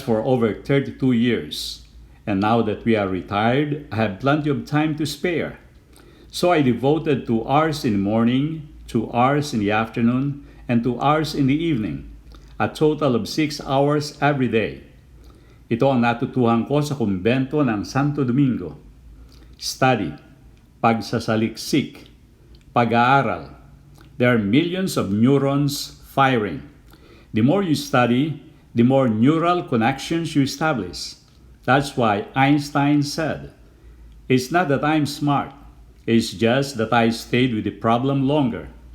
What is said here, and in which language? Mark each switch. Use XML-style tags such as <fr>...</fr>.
<en>for over 32 years, and now that we are retired, I have plenty of time to spare. So I devoted 2 hours in the morning, 2 hours in the afternoon, and 2 hours in the evening, a total of 6 hours every day.</en> <tl>Ito ang natutuhan ko sa kumbento ng Santo Domingo. Study, pagsasaliksik, pag-aaral.</tl> <en>There are millions of neurons firing. The more you study, the more neural connections you establish. That's why Einstein said, it's not that I'm smart, it's just that I stayed with the problem longer.</en>